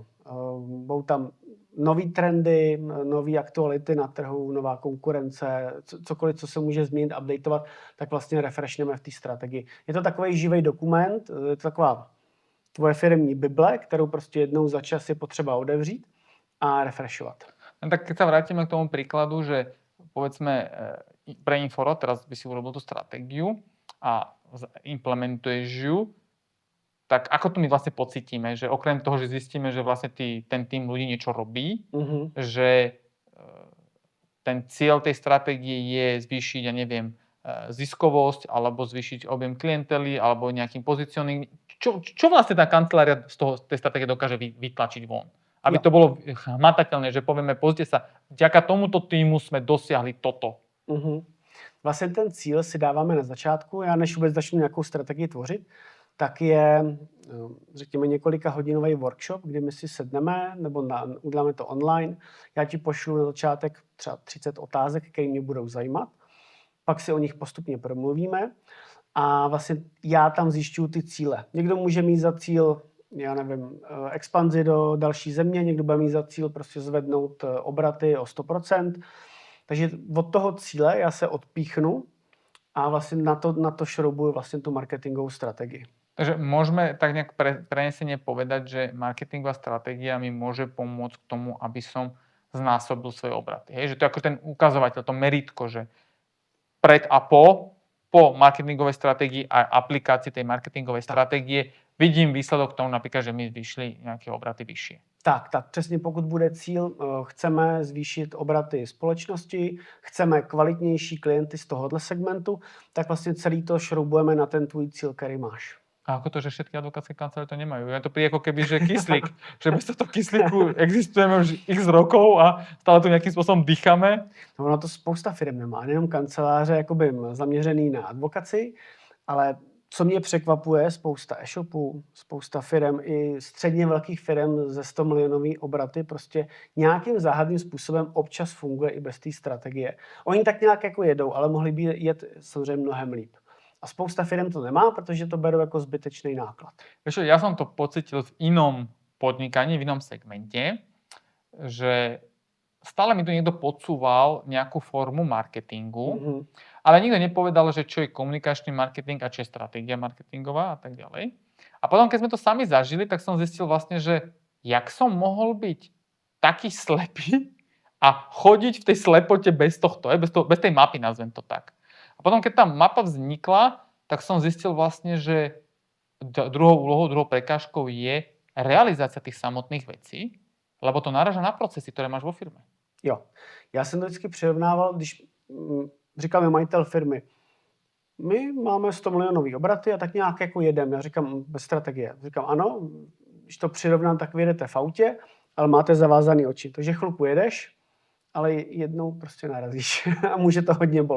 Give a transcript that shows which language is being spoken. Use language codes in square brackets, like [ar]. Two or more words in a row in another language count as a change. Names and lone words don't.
[cs] Budou tam nový trendy, nové aktuality na trhu, nová konkurence, cokoliv, co se může změnit, updateovat, tak vlastně refreshneme v té strategii. Je to takový živý dokument, je to taková tvoje firemní bible, kterou prostě jednou za čas je potřeba otevřít a refreshovat. [sk] No tak keď sa vrátime k tomu príkladu, že povedzme pre Inforo, teraz by si urobil tú stratégiu a implementuješ ju, tak ako to my vlastne pocítime, že okrem toho, že zistíme, že vlastne ten tým ľudí niečo robí, že ten cieľ tej stratégie je zvýšiť, ja neviem, ziskovosť, alebo zvýšiť objem klientely, alebo nejakým pozicioning. Čo vlastne tá kancelária z tej stratégie dokáže vytlačiť von? Aby to bolo hmatateľné, že povieme, pozrite sa, vďaka tomuto týmu sme dosiahli toto. [cs] Vlastně ten cíl si dáváme na začátku. Já než vůbec začnu nějakou strategii tvořit, tak je, řekněme, několika hodinový workshop, kdy my si sedneme, nebo uděláme to online. Já ti pošlu na začátek třeba 30 otázek, které mě budou zajímat. Pak si o nich postupně promluvíme a vlastně já tam zjišťuju ty cíle. Někdo může mít za cíl, já nevím, expanzi do další země, někdo bude mít za cíl prostě zvednout obraty o 100%. Takže od toho cíle já se odpíchnu a vlastně na to šroubuju vlastně tu marketingovou strategii. [sk] Takže môžeme tak nejak prenesene povedať, že marketingová stratégia mi môže pomôcť k tomu, aby som znásobil svoje obraty. Hej? Že to je ako ten ukazovateľ, to meritko, že pred a po marketingovej stratégii a aplikácii tej marketingovej stratégie vidím výsledok tomu napríklad, že mi vyšli nejaké obraty vyššie. [cs] Tak, přesně pokud bude cíl, chceme zvýšit obraty společnosti, chceme kvalitnější klienty z tohohle segmentu, tak vlastně celý to šroubujeme na ten tvůj cíl, který máš. [sk] A ako to, že všetky advokátske kancelárie to nemajú? Je to príde ako keby, že kyslík. Že bez tohto kyslíku existujeme už x rokov a stále tu nejakým spôsobom dýchame. No, [cs] ono to spousta firm nemá, nejenom kanceláře jakoby zaměřený na advokaci, ale co mě překvapuje, spousta e-shopů, spousta firm, i středně velkých firm ze 100 milionový obraty prostě nějakým záhadným způsobem občas funguje i bez té strategie. Oni tak nějak jako jedou, ale mohli by jet samozřejmě mnohem líp. A spousta firm to nemá, protože to berou jako zbytečný náklad. [sk] Vieš čo, ja som to pocitil v inom podnikaní, v inom segmente, že stále mi tu niekto podsúval nejakú formu marketingu, ale nikto nepovedal, že čo je komunikačný marketing a čo je stratégia marketingová a tak ďalej. A potom, keď sme to sami zažili, tak som zistil vlastne, že jak som mohol byť taký slepý a chodiť v tej slepote bez tohto, bez tej mapy, nazvem to tak. A potom, keď tá mapa vznikla, tak som zistil vlastne, že druhou úlohou, druhou prekážkou je realizácia tých samotných vecí, lebo to naráža na procesy, ktoré máš vo firme. [cs] Jo, já jsem to vždycky přirovnával, když říkal mi majitel firmy, my máme 100 milionový obraty a tak nějak jako jedem. Já říkám, bez strategie. Říkám, ano, když to přirovnám, tak vy jedete v autě, ale máte zavázaný oči. Takže chvilku jedeš, ale jednou prostě narazíš a může to hodně bolet.